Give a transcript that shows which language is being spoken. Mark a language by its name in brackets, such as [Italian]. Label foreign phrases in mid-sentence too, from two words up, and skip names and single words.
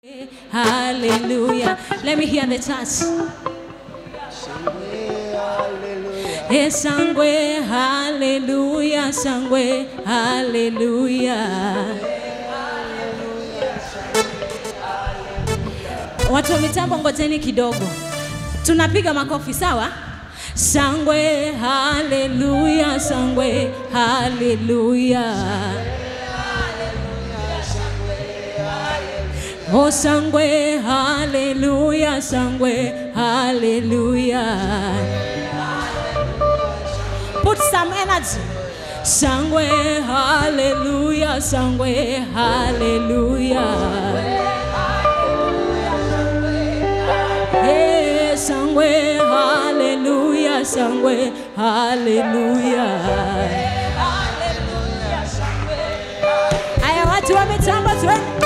[English] Hallelujah. Let me hear the church. [Rundi] Sangwe, hallelujah, sangwe, hallelujah. [Swahili] Watu wa mitambo ngojeni kidogo. Tunapiga makofi sawa? [Rundi] Sangwe, hallelujah, sangwe, hallelujah. Oh sangwe, hallelujah, sangwe, hallelujah. [English] Put some energy. [Rundi] Sangwe, hallelujah, sangwe, hallelujah. Hey, sangwe, hallelujah, sangwe, hallelujah. [Swahili] Aya watu wa mitambo tuwe.